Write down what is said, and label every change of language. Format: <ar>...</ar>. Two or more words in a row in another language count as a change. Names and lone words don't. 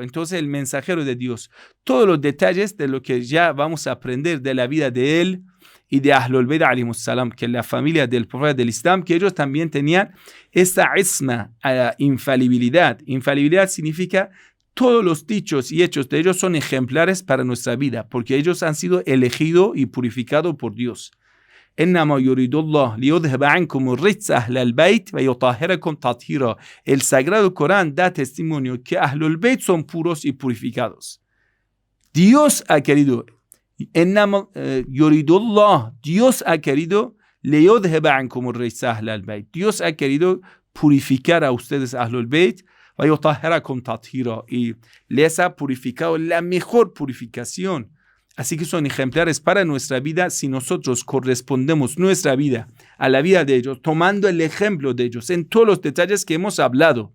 <es>Entonces, el mensajero de Dios, todos los detalles de lo que ya vamos a aprender de la vida de él y de Ahlul Bayt</es> <ar>عليهم السلام,</ar> <es>que es la familia del profeta del Islam, que ellos también tenían esta isma, infalibilidad. Infalibilidad significa todos los dichos y hechos de ellos son ejemplares para nuestra vida, porque ellos han sido elegidos y purificados por Dios.</es> <ar>إنما يريد الله ليذهب عنكم الرجس أهل البيت ويطهركم تطهيرا.</ar> <es>El Sagrado Corán da testimonio que Ahlul Bayt son puros y purificados. Dios ha querido,</es> <ar>إنما يريد الله,</ar> <es>Dios ha querido</es> <ar>ليذهب عنكم الرجس أهل البيت.</ar> <es>Dios ha querido purificar a ustedes Ahlul Bayt</es> <ar>ويطهركم تطهيرا,</ar> <es>y les ha purificado la mejor purificación. Así que son ejemplares para nuestra vida si nosotros correspondemos nuestra vida a la vida de ellos, tomando el ejemplo de ellos en todos los detalles que hemos hablado.</es>